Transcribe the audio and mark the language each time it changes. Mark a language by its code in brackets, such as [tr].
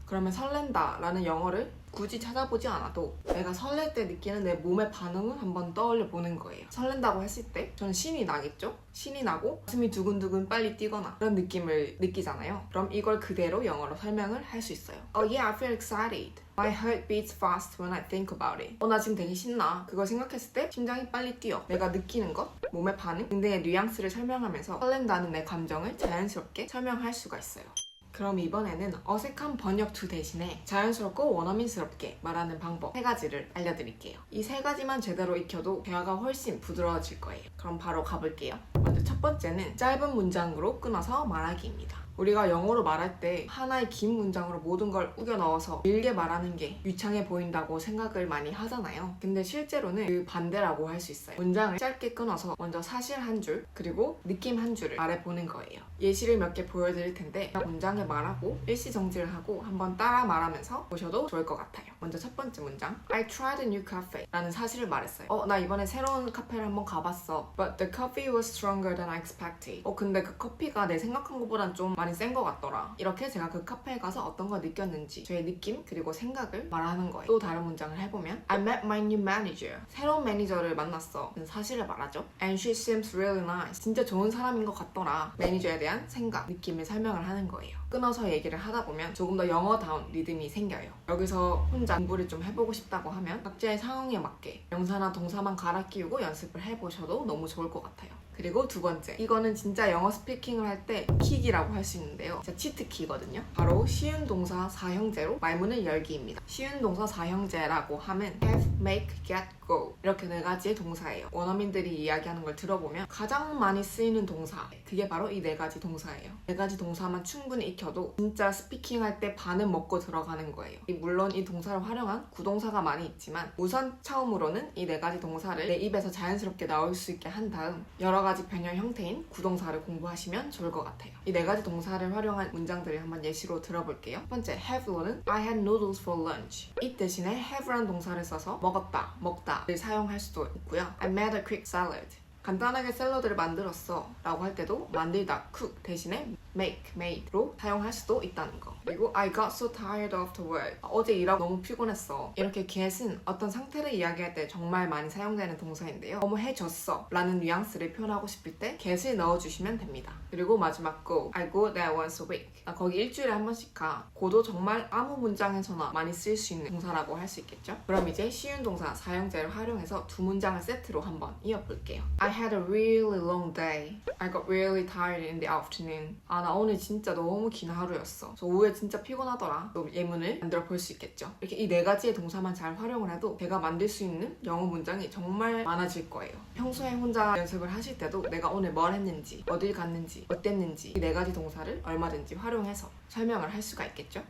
[ko] 그러면 설렌다 라는 영어를 굳이 찾아보지 않아도 내가 설렐 때 느끼는 내 몸의 반응을 한번 떠올려 보는 거예요. 설렌다고 했을 때 저는 신이 나겠죠? 신이 나고 가슴이 두근두근 빨리 뛰거나 그런 느낌을 느끼잖아요. 그럼 이걸 그대로 영어로 설명을 할 수 있어요. [en] Oh yeah, I feel excited. My heart beats fast when I think about it. [ko] 나 지금 되게 신나. 그걸 생각했을 때 심장이 빨리 뛰어. 내가 느끼는 것, 몸의 반응 등등의 뉘앙스를 설명하면서 설렌다는 내 감정을 자연스럽게 설명할 수가 있어요. 그럼 이번에는 어색한 번역투 대신에 자연스럽고 원어민스럽게 말하는 방법 3가지를 알려드릴게요. 이 3가지만 제대로 익혀도 대화가 훨씬 부드러워질 거예요. 그럼 바로 가볼게요. 먼저 첫 번째는 짧은 문장으로 끊어서 말하기입니다. 우리가 영어로 말할 때 하나의 긴 문장으로 모든 걸 우겨 넣어서 길게 말하는 게 유창해 보인다고 생각을 많이 하잖아요. 근데 실제로는 그 반대라고 할 수 있어요. 문장을 짧게 끊어서 먼저 사실 한 줄, 그리고 느낌 한 줄을 말해보는 거예요. 예시를 몇 개 보여드릴 텐데 문장을 말하고 일시정지를 하고 한번 따라 말하면서 보셔도 좋을 것 같아요. 먼저 첫 번째 문장, [en] I tried a new cafe [ko] 라는 사실을 말했어요. 나 이번에 새로운 카페를 한번 가봤어. [en] But the coffee was stronger than I expected. [ko] 근데 그 커피가 내 생각한 것보단 좀 많이 센 것 같더라. 이렇게 제가 그 카페에 가서 어떤 걸 느꼈는지 저의 느낌 그리고 생각을 말하는 거예요. 또 다른 문장을 해보면 [en] I met my new manager. [ko] 새로운 매니저를 만났어. 사실을 말하죠. [en] And she seems really nice. [ko] 진짜 좋은 사람인 것 같더라. 매니저에 대한 생각, 느낌을 설명을 하는 거예요. 끊어서 얘기를 하다 보면 조금 더 영어다운 리듬이 생겨요. 여기서 혼자 공부를 좀 해보고 싶다고 하면 각자의 상황에 맞게 명사나 동사만 갈아 끼우고 연습을 해보셔도 너무 좋을 것 같아요. 그리고 두 번째, 이거는 진짜 영어 스피킹을 할 때 킥이라고 할 수 있는데요. 진짜 치트키거든요. 바로 쉬운 동사 사형제로 말문을 열기입니다. 쉬운 동사 사형제라고 하면 have, make, get, go 이렇게 네 가지의 동사예요. 원어민들이 이야기하는 걸 들어보면 가장 많이 쓰이는 동사, 그게 바로 이 네 가지 동사예요. 네 가지 동사만 충분히 익혀도 진짜 스피킹할 때 반은 먹고 들어가는 거예요. 물론 이 동사를 활용한 구동사가 많이 있지만 우선 처음으로는 이 네 가지 동사를 내 입에서 자연스럽게 나올 수 있게 한 다음 여러 가지 변형 형태인 구동사를 공부하시면 좋을 것 같아요. 이 네 가지 동사를 활용한 문장들을 한번 예시로 들어볼게요. 첫 번째, have로는 [en] I had noodles for lunch. [ko] 이 대신에 have라는 동사를 써서 먹었다, 먹다를 사용할 수도 있고요. [en] I made a quick salad. [ko] 간단하게 샐러드를 만들었어 라고 할 때도 만들다, cook 대신에 make, made로 사용할 수도 있다는 거. 그리고 [en] I got so tired after work. [ko] 어제 일하고 너무 피곤했어. 이렇게 get은 어떤 상태를 이야기할 때 정말 많이 사용되는 동사인데요. 너무 해졌어 라는 뉘앙스를 표현하고 싶을 때 get을 넣어주시면 됩니다. 그리고 마지막 [en] go. I go there once a week. [ko] 거기 일주일에 한 번씩 가. 고도 정말 아무 문장에서나 많이 쓸 수 있는 동사라고 할 수 있겠죠. 그럼 이제 쉬운 동사 사형제를 활용해서 두 문장을 세트로 한번 이어볼게요. [en] I had a really long day. I got really tired in the afternoon. [ko] 나 오늘 진짜 너무 긴 하루였어. 저 오후에 진짜 피곤하더라. 또 예문을 만들어 볼 수 있겠죠. 이렇게 이 네 가지의 동사만 잘 활용을 해도 제가 만들 수 있는 영어 문장이 정말 많아질 거예요. 평소에 혼자 연습을 하실 때도 내가 오늘 뭘 했는지, 어딜 갔는지, 어땠는지 이 네 가지 동사를 얼마든지 활용해서 설명을 할 수가 있겠죠.